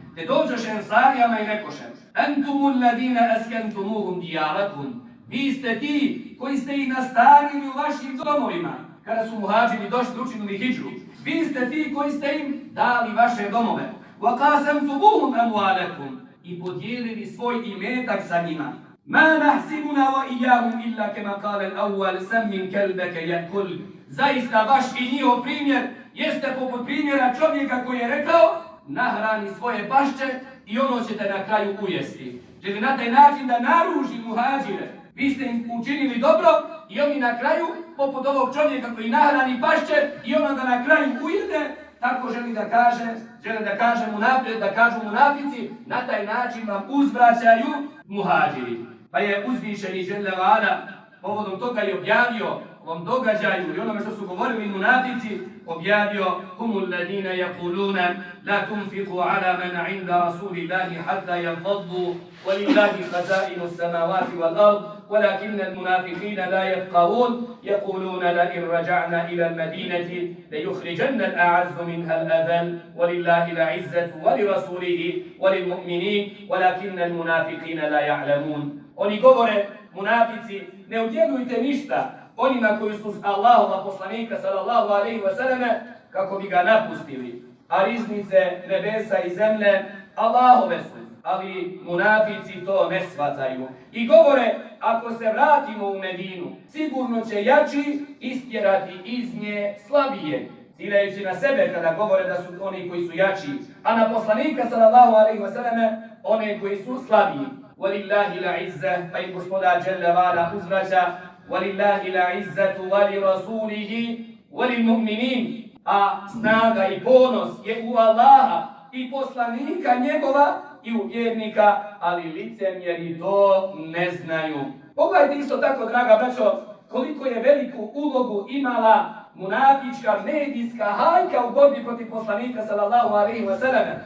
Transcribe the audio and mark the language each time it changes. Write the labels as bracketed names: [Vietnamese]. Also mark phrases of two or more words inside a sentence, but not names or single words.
[Bosnian] Te dođoše ensarijama i rekoše: [Arabic] أنتم الذين أسكنتموهم دياركم. [Bosnian] Vi ste ti koji ste ih nastanili u vašim domovima. Kada su muhađiri došli učinili hidžru, vi ste ti koji ste im dali vaše domove. [Arabic] وقاسمتموهم أموالكم, [Bosnian] i podijelili svoj imetak sa njima. [Arabic] ما نحسبنا وإياهم إلا كما قال الأول سمن كلبك يأكلك. [Bosnian] Zaista vaš i njihov primjer jeste poput primjera čovjeka koji je rekao: nahrani svoje pašče i ono ćete na kraju ujesti. Želi na taj način da naruži muhađire. Vi ste im učinili dobro i oni na kraju, poput ovog čovjeka koji nahrani pašče i ono da na kraju ujede, tako želi da kažu munafici, na taj način vam uzvraćaju muhađiri. Pa je uzvišeni [Arabic] جل وعلا [Bosnian] povodom toga i objavio ovom događaju i onome što su govorili munafici, objavio: [Arabic] هم الذين يقولون لا تنفقوا على من عند رسول الله حتى ينفضوا ولله خزائن السماوات والأرض ولكن المنافقين لا يفقهون يقولون لئن رجعنا إلى المدينة ليخرجن الأعز منها الأذل ولله العزة ولرسوله وللمؤمنين ولكن المنافقين لا يعلمون. [Bosnian] Oni govore, munafici, ne udjelujte ništa onima koji su Allahova poslanika [Arabic] صلى الله عليه وسلم [Bosnian] kako bi ga napustili. A riznice nebesa i zemlje Allahove su, ali munafici to ne shvataju. I govore, ako se vratimo u Medinu, sigurno će jači istjerati iz nje slabije, ciljajući na sebe kada govore da su oni koji su jači, a na poslanika [Arabic] صلى الله عليه وسلم [Bosnian] one koji su slabiji. [Arabic] ولله العزة, [Bosnian] pa i gospodar [Arabic] جل وعلا [Bosnian] uzvraća: [Arabic] ولله العزة ولرسوله وللمؤمنين. [Bosnian] A snaga i ponos je u Allaha i poslanika njegova i u vjernika, ali licemjeri to ne znaju. Pogledajte isto tako, draga braćo, koliko je veliku ulogu imala munafička medijska hajka u borbi protiv poslanika [Arabic] صلى الله عليه وسلم.